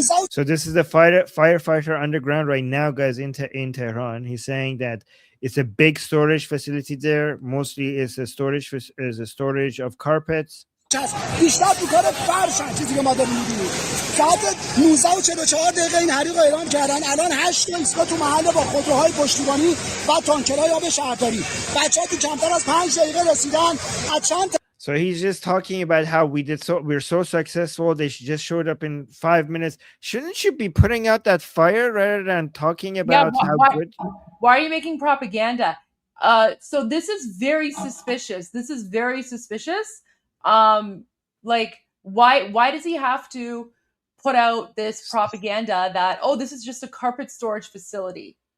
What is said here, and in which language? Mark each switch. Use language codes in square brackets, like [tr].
[en] So this is the firefighter underground right now, guys, in Tehran. He's saying that it's a big storage facility there. Mostly is a storage of carpets. [fa] بیشتر تو کار فرشن چیزی که ما داریم می‌بینیم. ساعت 19:44 این حریق رو اعلام کردن. الان 8 تا ایستگاه تو محل با خودروهای پشتیبانی و تانکرهای آب شهرداری. بچه‌ها تو کمتر از 5 دقیقه رسیدن. از چند [en] So he's just talking about how we're so successful. They just showed up in 5 minutes. Shouldn't you be putting out that fire rather than talking about how good? Why are you making propaganda? So this is very suspicious. This is very suspicious. Like why does he have to put out this propaganda that, oh, this is just a carpet storage facility?